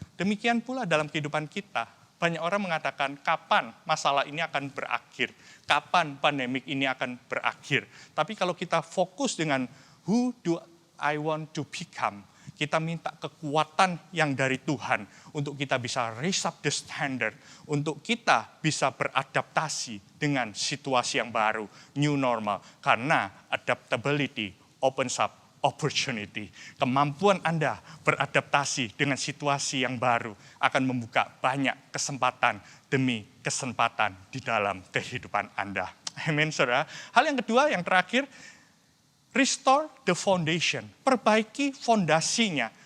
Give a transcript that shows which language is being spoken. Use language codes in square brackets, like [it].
[id] Demikian pula dalam kehidupan kita, banyak orang mengatakan kapan masalah ini akan berakhir, kapan pandemik ini akan berakhir. Tapi kalau kita fokus dengan [en] who do I want to become, [id] kita minta kekuatan yang dari Tuhan untuk kita bisa [en] raise up the standard, [id] untuk kita bisa beradaptasi dengan situasi yang baru, new normal. Karena [en] adaptability opens up opportunity. [id] Kemampuan Anda beradaptasi dengan situasi yang baru akan membuka banyak kesempatan demi kesempatan di dalam kehidupan Anda. Amin, saudara. Hal yang kedua, yang terakhir, [en] restore the foundation, [id] perbaiki fondasinya.